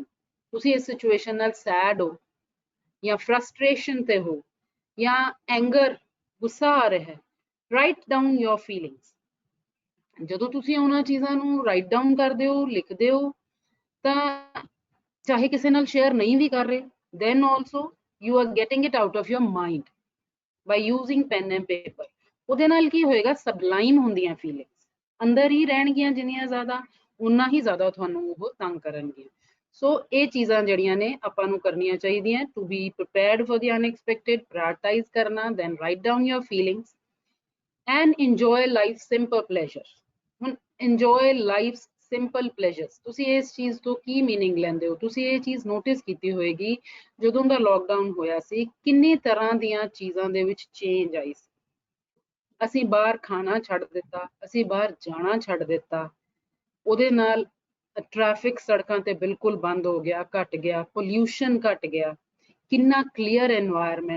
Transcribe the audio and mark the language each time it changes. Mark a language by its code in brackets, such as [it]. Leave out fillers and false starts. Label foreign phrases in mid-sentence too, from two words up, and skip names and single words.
[pa] ਤੁਸੀਂ ਇਸ ਸਿਚੁਏਸ਼ਨ ਨਾਲ ਸੈਡ ਹੋ, ਜਾਂ ਫਰਸਟ੍ਰੇਸ਼ਨ ਤੇ ਹੋ, ਜਾਂ ਐਂਗਰ, ਗੁੱਸਾ ਆ ਰਿਹਾ ਹੈ, [en] write down your feelings. [pa] ਜਦੋਂ ਤੁਸੀਂ ਉਹਨਾਂ ਚੀਜ਼ਾਂ ਨੂੰ [en] write down [pa] ਕਰਦੇ ਹੋ, ਲਿਖਦੇ ਹੋ, ਤਾਂ ਚਾਹੇ ਕਿਸੇ ਨਾਲ ਸ਼ੇਅਰ ਨਹੀਂ ਵੀ ਕਰ ਰਹੇ, [en] then also you are getting it out of your mind by using pen and paper. [pa] ਉਹਦੇ ਨਾਲ ਕੀ ਹੋਏਗਾ, ਸਬਲਾਈਮ ਹੁੰਦੀਆਂ ਫੀਲਿੰਗਸ ਅੰਦਰ ਹੀ ਰਹਿਣਗੀਆਂ, ਜਿੰਨੀਆਂ ਜ਼ਿਆਦਾ ਉਨਾ ਹੀ ਜ਼ਿਆਦਾ ਤੁਹਾਨੂੰ ਉਹ ਤੰਗ ਕਰਨਗੀਆਂ। ਸੋ ਇਹ ਚੀਜ਼ਾਂ ਜਿਹੜੀਆਂ ਨੇ ਆਪਾਂ ਨੂੰ ਕਰਨੀਆਂ ਚਾਹੀਦੀਆਂ, [en] to be prepared for the unexpected, [pa] ਪ੍ਰਾਇੋਰਟਾਈਜ਼ ਕਰਨਾ, [en] then write down your feelings and enjoy life simple pleasures. [pa] ਹੁਣ [en] enjoy life simple pleasures, [pa] ਤੁਸੀਂ ਇਸ ਚੀਜ਼ ਤੋਂ ਕੀ ਮੀਨਿੰਗ ਲੈਂਦੇ ਹੋ? ਤੁਸੀਂ ਇਹ ਚੀਜ਼ ਨੋਟਿਸ ਕੀਤੀ ਹੋਏਗੀ, ਜਦੋਂ ਦਾ ਲੋਕਡਾਊਨ ਹੋਇਆ ਸੀ ਕਿੰਨੀ ਤਰ੍ਹਾਂ ਦੀਆਂ ਚੀਜ਼ਾਂ ਦੇ ਵਿੱਚ ਚੇਂਜ ਆਈ ਸੀ। ਅਸੀਂ ਬਾਹਰ ਖਾਣਾ ਛੱਡ ਦਿੱਤਾ, ਅਸੀਂ ਬਾਹਰ ਜਾਣਾ ਛੱਡ ਦਿੱਤਾ, ਉਹਦੇ ਨਾਲ ਟ੍ਰੈਫਿਕ ਸੜਕਾਂ ਤੇ ਬਿਲਕੁਲ ਬੰਦ ਹੋ ਗਿਆ, ਘਟ ਗਿਆ, ਪੋਲਿਊਸ਼ਨ ਘਟ ਗਿਆ, ਕਿੰਨਾ [en] clear environment.